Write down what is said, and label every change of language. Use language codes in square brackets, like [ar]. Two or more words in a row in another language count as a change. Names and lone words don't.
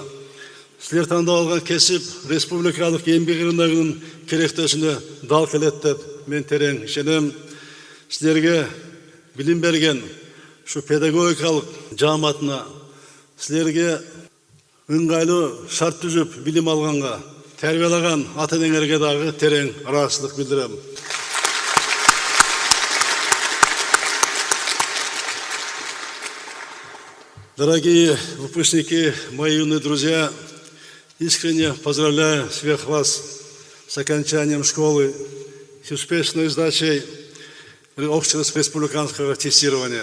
[ky] Силер тандап алган кесип республикалык эмгек рыногунун керектөөсүнө дал келет деп мен терең ишенем. Силерге билим берген ушу педагогикалык жааматына, силерге ыңгайлуу шарт түзүп билим алганга, тарбиялаган ата-энеңерге дагы терең ыраазычылык билдирем. [ru] Дорогие выпускники, мои юные друзья, искренне поздравляю всех вас с окончанием школы, с успешной сдачей общего республиканского тестирования.